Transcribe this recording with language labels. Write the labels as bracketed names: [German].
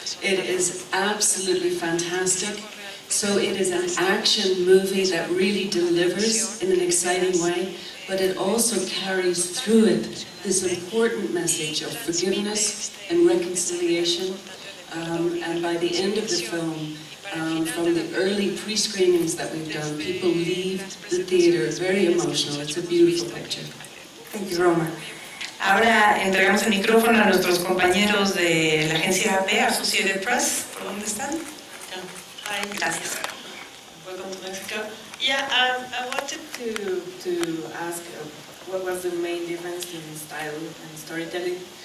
[English] It is absolutely fantastic. So it is an action movie that really delivers in an exciting way, but it also carries through it this important message of forgiveness and reconciliation. And by the end of the film, from the early pre-screenings that we've done, people leave the theater very emotional. It's a beautiful picture. Thank you, Roma. [Spanish] Ahora entregamos el micrófono a nuestros compañeros de la agencia AP, Associated Press. ¿Por dónde están? [English] Hi. [Spanish] Gracias. [English] Welcome to Mexico. Yeah, I wanted to ask what was the main difference in style and storytelling